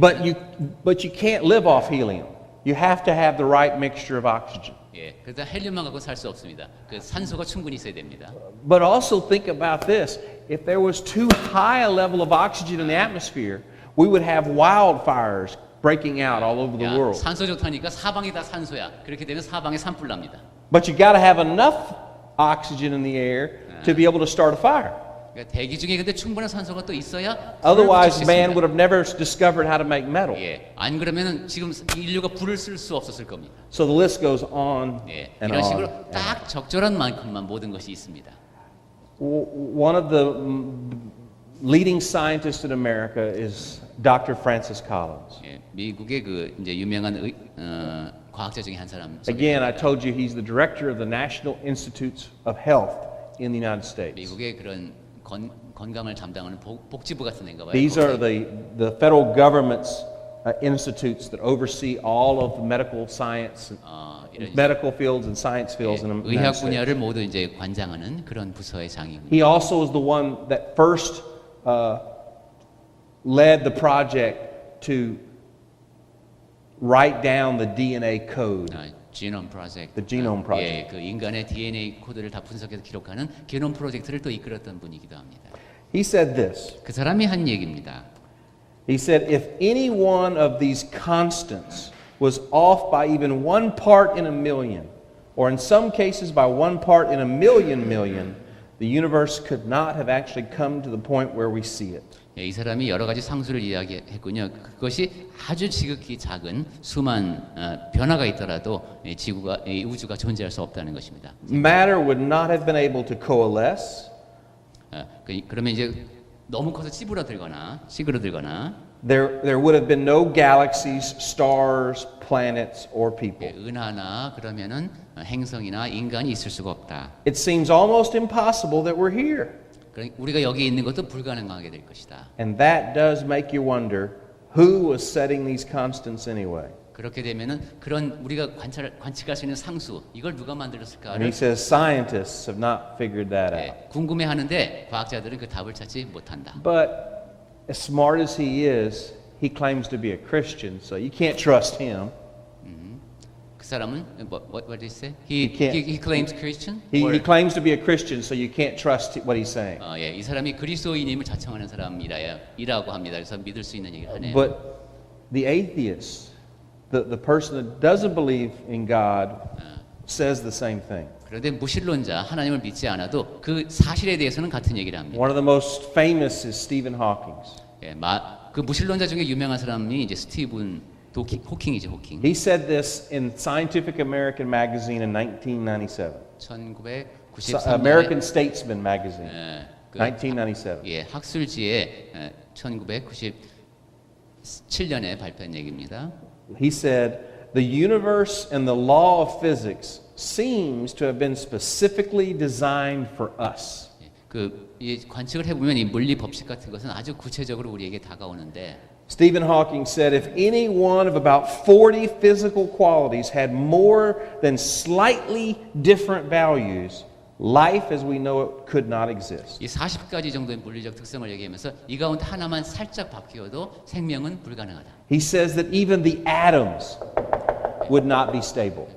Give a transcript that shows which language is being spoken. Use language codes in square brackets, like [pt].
[en] But you can't live off helium. You have to have the right mixture of oxygen. [ko] 예, 그래서 헬륨만 갖고 살 수 없습니다. 그 산소가 충분히 있어야 됩니다. [en] But also think about this. If there was too high a level of oxygen in the atmosphere, we would have wildfires breaking out all over the [ko] 야, [en] world. [ko] 산소 좋다니까 사방이 다 산소야. 그렇게 되면 사방에 산불 납니다. [en] But you got to have enough oxygen in the air to be able to start a fire. [ko] 그러니까 대기 중에 근데 충분한 산소가 또 있어야 불을 [en] Otherwise, [ko] 붙일 수 [en] man [ko] 있습니다. [en] would have never discovered how to make metal. [ko] 예, 안 그러면은 지금 인류가 불을 쓸 수 없었을 겁니다. [en] So the list goes on [ko] 예, [en] and [ko] 이런 [en] on. [ko] 식으로 딱 적절한 만큼만 모든 것이 있습니다. [en] One of the leading scientists in America is Dr. Francis Collins. [ko] 예, 미국의 그 이제 유명한 과학자 중에 한 사람. [en] Again, I told you he's the director of the National Institutes of Health in the United States. [ko] 미국의 그런 건강을 담당하는 복지부 같은 데인가 봐요. [en] These are the federal government's institutes that oversee all of the medical science, [ko] 이런 [en] medical fields and science fields in the United [ko] 의학 [en] States. [ko] 분야를 모두 이제 관장하는 그런 부서의 장입니다. [en] He also was the one that first led the project to write down the DNA code. [ko] 지놈 프로젝트. [en] The Genome Project. [ko] 예, 그 인간의 DNA 코드를 다 분석해서 기록하는 게놈 프로젝트를 또 이끌었던 분이기도 합니다. [en] He said this. [ko] 그 사람이 한 얘기입니다. [en] He said, if any one of these constants was off by even 1 part in a million, or in some cases by 1 part in a million, the universe could not have actually come to the point where we see it. [ko] 예, 이 사람이 여러 가지 상수를 이야기했군요. 그것이 아주 지극히 작은 수만 변화가 있더라도 이 우주가 존재할 수 없다는 것입니다. [en] Matter would not have been able to coalesce. [ko] 그러면 이제 너무 커서 찌그러들거나 [en] There would have been no galaxies, stars, planets, or people. [ko] 은하나 그러면은 행성이나 인간이 있을 수가 없다. [en] It seems almost impossible that we're here. [ko] 그러니까 우리가 여기 있는 것도 불가능하게 될 것이다. [en] And that does make you wonder, who was setting these constants anyway? [ko] 그렇게 되면은 그런 우리가 관측할 수 있는 상수 이걸 누가 [en] And he [ko] 만들었을까를 [en] says scientists have not figured that out. [ko] 궁금해하는데 과학자들은 그 답을 찾지 못한다. [en] But as smart as he is, he claims to be a Christian, so you can't trust him. [ko] 그 사람은 [en] what did he say? can't- He claims Christian. He claims to be a Christian, so you can't trust what he's saying. [ko] 예, 이 사람이 그리스도인임을 자청하는 사람이라고 합니다. 그래서 믿을 수 있는 얘기를 하네요. [en] But the atheist, the person that doesn't believe in God, says the same thing. [ko] 그런데 무신론자 하나님을 믿지 않아도 그 사실에 대해서는 같은 얘기를 합니다. [en] One of the most famous is Stephen Hawking. [ko] 예, 그 무신론자 중에 유명한 사람이 이제 스티븐 호킹이죠, 호킹. [en] He said this in Scientific American magazine in 1997. [ko] 1993년에 [en] American Statesman magazine, [ko] 예, [en] 1997. [ko] 예, 학술지에 1997년에 발표한 얘기입니다. [en] He said, the universe and the law of physics seems to have been specifically designed for us. [ko] 이 관측을 해보면 이 물리 법칙 같은 것은 아주 구체적으로 우리에게 다가오는데 [en] Stephen Hawking said if any one of about 40 physical qualities had more than slightly different values, life as we know it could not exist. [ko] 이 40가지 정도의 물리적 특성을 얘기하면서 이 가운데 하나만 살짝 바뀌어도 생명은 불가능하다. [en] He says that even the atoms would not be stable.